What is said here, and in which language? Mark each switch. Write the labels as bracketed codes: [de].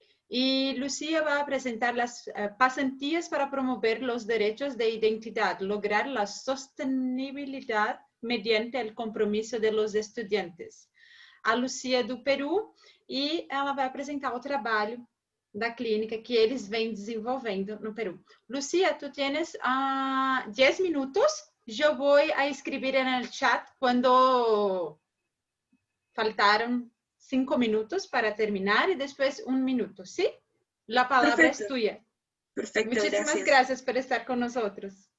[es] Y Lucía va a presentar las pasantías para promover los derechos de identidad, lograr la sostenibilidad mediante el compromiso de los estudiantes. [pt] A Lucía é do Peru e ela vai apresentar o trabalho da clínica que eles vêm desenvolvendo no Peru. [es] Lucía, tú tienes 10 minutos. Yo voy a escribir en el chat cuando faltaron 5 minutos para terminar y después 1 minuto, ¿sí? La palabra es tuya. Perfecto, Muchísimas gracias por estar con nosotros.